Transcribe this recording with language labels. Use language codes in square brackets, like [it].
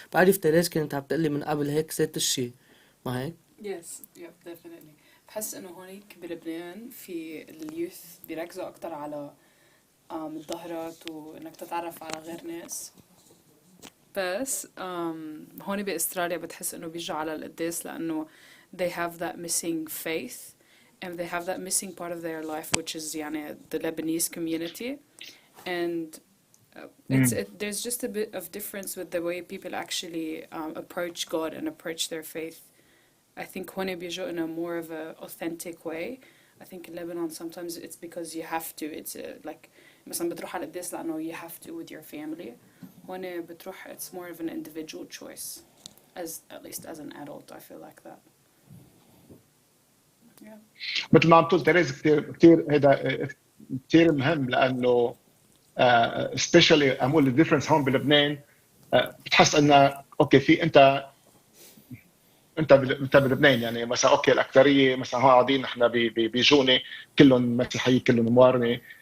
[ar] بعرف تريز كانت عم تقلي من قبل هيك ذات الشيء ما هيك؟ [en] Yes, yeah, definitely. [ar] بحس انه هونيك بلبنان في اليوث بيركزوا اكتر على الظهرات وانك تتعرف على غير ناس. بس هون باستراليا بتحس انه بيجوا على القداس لانه [en] they have that missing faith and they have that missing part of their life which is يعني the Lebanese community and there's just a bit of difference with the way people actually approach God and approach their faith. I think [ar] هون بيجوا [en] in a more of a authentic way. I think in Lebanon sometimes it's because you have to. It's like [ar] مثلا بتروح على القداس لأنه [en] you have to with your family. [ar] هون بتروح [en] it's more of an individual choice. At least as an adult I feel like that. Yeah. [ar] مثل ما عم تقول تريز كثير هذا كثير مهم لأنه especially أقول الديفرنس هون بلبنان بتحس إنه أوكي في انت بلبنان يعني مثلا اوكي الاكثريه مثلا هون قاعدين نحن بيجوني كلهم مسيحيين كلهم موارنه.